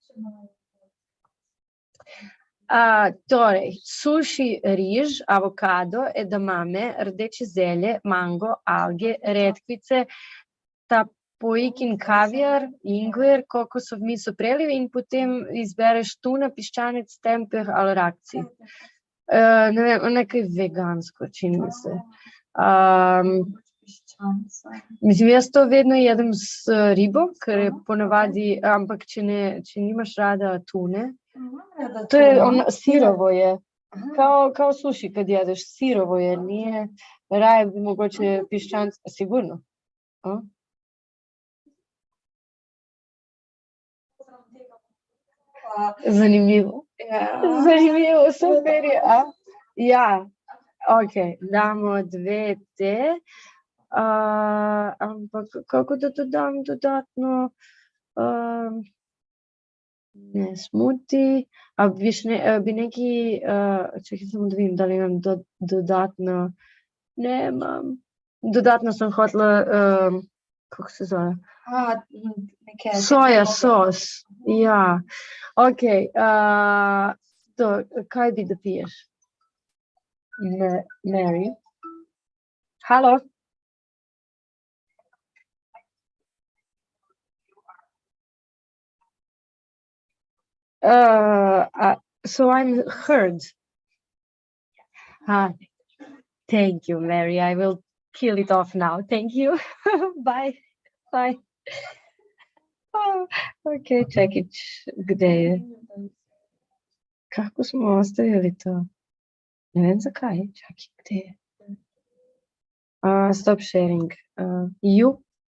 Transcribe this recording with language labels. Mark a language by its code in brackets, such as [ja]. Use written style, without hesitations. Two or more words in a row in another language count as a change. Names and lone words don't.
[sl] Torej, suši, riž, avokado, edamame, rdeče zelje, mango, alge, redkvice, tapoikin kavijar, ingver, kokosov miso preliv in potem izbereš tuna, piščanec, tempeh ali rakci. Ne vem, nekaj vegansko, [sr] čini mi se. [sl] Mislim, jaz to vedno jedem s ribo, ker je ponavadi, ampak če nimaš rada tune, to je [sr] sirovo je. Kao suši kad jedeš, sirovo je, nije, [sl] raje bi mogoče piščanc, sigurno. Zanimivo. Zanimivo, super je. Ja, ok, damo 2 te. Ampak kako da dodam dodatno? Ne, smuti. [sr] Bi neki, čekaj samo da vidim, da li imam dodatno. Nemam. Dodatno sam hotela, kako se zove? Soja sos. Ja. [sl] Ok, kaj bi da piješ? Mary? Halo? [en] So I'm heard. Thank you, Mary. I will kill it off now. Thank you. Bye. Bye. [sr] Ok, čekaj, gde je? Kako smo ostavili to? [sl] Ne vem zakaj. Čakaj, gde je? [en] Stop sharing. You?